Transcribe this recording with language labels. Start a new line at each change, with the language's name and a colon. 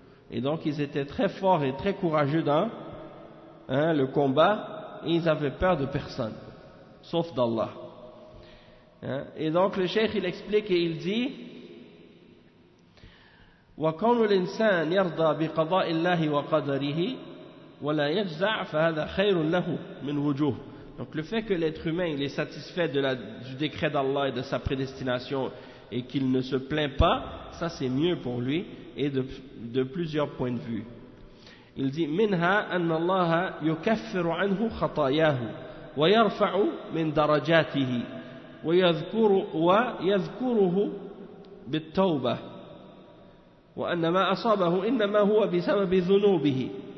French: Et donc ils étaient très forts et très courageux dans, hein, le combat, et ils avaient peur de personne, sauf d'Allah. Hein? Et donc le cheikh il explique et il dit
Arabic: وَكَوْنُ الْإِنسَانِ يَرْضَى بِقَضَاءِ اللَّهِ وَقَدَرِهِ ولا يجزع فهذا خير له من وجوه.
French: Donc le fait que l'être humain il est satisfait de la, du décret d'Allah et de sa prédestination et qu'il ne se plaint pas, ça c'est mieux pour lui et de plusieurs points de vue. Il dit
Arabic: منها أن الله يكفر عنه خطاياه ويرفع من درجاته ويذكر ويذكره بالتوبة وأن ما أصابه إنما هو بسبب ذنوبه.